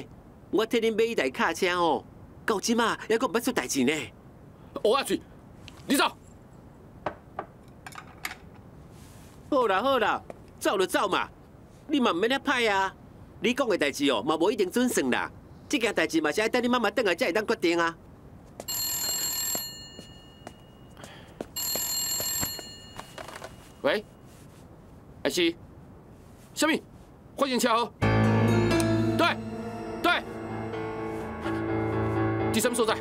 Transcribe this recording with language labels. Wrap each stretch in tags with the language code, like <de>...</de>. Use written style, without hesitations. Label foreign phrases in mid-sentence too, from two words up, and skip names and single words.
<nan>我替恁买一台卡车哦，到即马还阁毋捌出代志呢。乌鸦嘴，你走。好啦好啦，走就走嘛，你嘛毋免遐歹啊。你讲的代志哦，嘛无一定准算啦。这件代志嘛是爱等你妈妈转来才会当决定啊。喂，艾希，什么？发现车祸？对，对，伫什么所在？</nan>